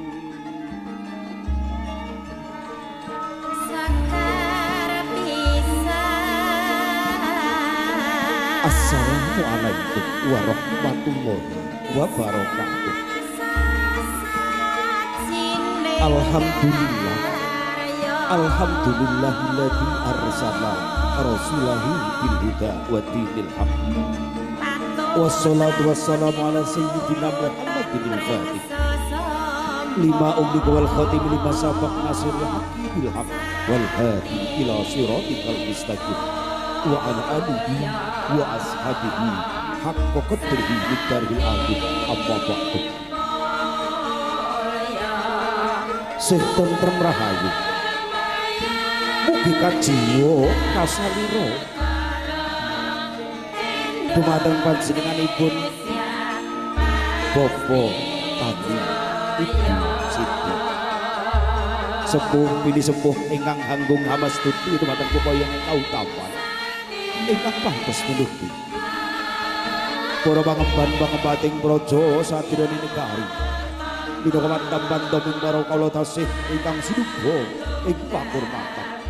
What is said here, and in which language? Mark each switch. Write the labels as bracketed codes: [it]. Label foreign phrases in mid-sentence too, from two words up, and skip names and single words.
[su] sakar pisan. [ar] السلام عليكم ورحمة الله وبركاته. الحمد لله الحمد لله الذي أرسل رسوله بالهدى ودين الحق. والصلاة والسلام على سيدنا محمد الفاتح لما أغلق والخاتم لما سبق ناصر الحق بالحق والهادي إلى صراطك المستقيم وعلى آله وأصحابه حق قدره ومقدار العظيم أما بعد. [jv] Sing tentrem rahayu mugi kajiwa kasalira dumateng panjenenganipun Bapak Tani Ibu Siti sepuh pilih sepuh ingkang hanggung hamastuti dumateng kepayang kautaman ingkang pantes menuhi para pangemban-pangembating praja satirane negari minangka tampan-tamping para kala tasih ingkang sinuga ing pakurmatan